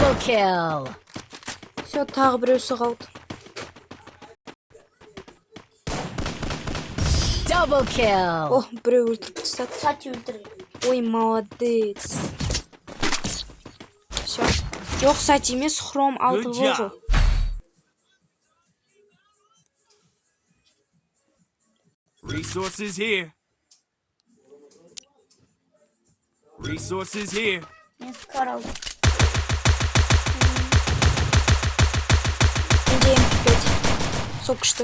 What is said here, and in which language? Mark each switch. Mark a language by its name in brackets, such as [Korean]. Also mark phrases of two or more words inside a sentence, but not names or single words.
[English] kill. [Kazakh] Все, тағы біреусі қалды. [English] Double kill. [Kazakh] О, біреу өлтіріп тастады. Сати өлтірген. [Russian] Ой, молодец. Все. [Kazakh] Жоқ, сәт емес, хром алты [English] Good [Kazakh] болды. [English] job. Resources here. Resources here. [Kazakh] Мен скар алдым. Менде MP5. Сол күшті.